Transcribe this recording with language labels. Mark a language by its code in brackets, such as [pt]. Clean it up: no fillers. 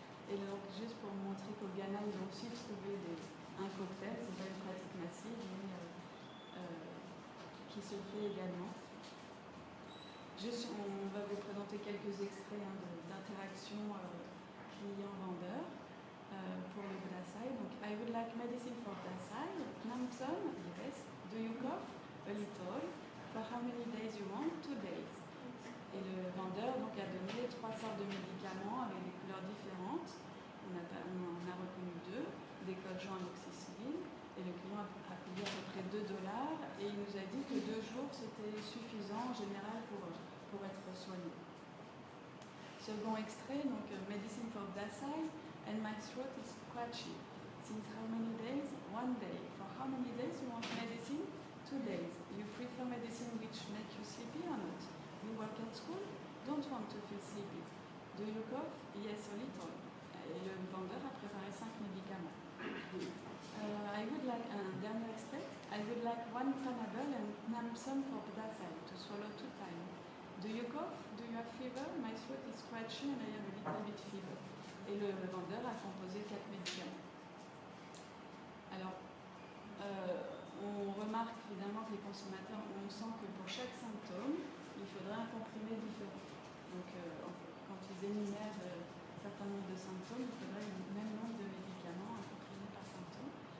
[fr] Et donc, juste pour montrer qu'au Ghana, ils ont aussi trouvé un cocktail, c'est pas une pratique massive, mais qui se fait également. Juste, on va vous présenter quelques extraits d'interactions client-vendeur pour le Dasai. [en] Donc, I would like medicine for Dasai. Namson, yes. Do you cough? A little. For how many days you want? 2 days. [fr] Et le vendeur donc, a donné 3 sortes de médicaments avec des couleurs différentes. On en a reconnu 2, des codes amoxicilline. Et le client a payé à peu près $2. Et il nous a dit que 2 jours, c'était suffisant en général pour être soigné. Second extrait, donc [en] medicine for Dasai, and my throat is scratchy. Since how many days? 1 day. For how many days you want medicine? 2 days. You prefer medicine which make you sleepy or not? You work at school? Don't want to feel sleepy. Do you cough? Yes, a little. [fr] Et le vendeur a préparé 5 médicaments. [en] I would like [fr] un dernier extrait. [en] I would like 1 Panadol and Namson for Dasai to swallow 2 times. Do you cough? Do you have fever? My throat is scratchy and I have a little bit fever. [fr] Et le vendeur a composé 4 médicaments. Alors, on remarque évidemment que les consommateurs, on sent que pour chaque symptôme, il faudrait un comprimé différent. Donc, quand ils énumèrent un certain nombre de symptômes, il faudrait le même nombre de médicaments, un comprimé par symptôme.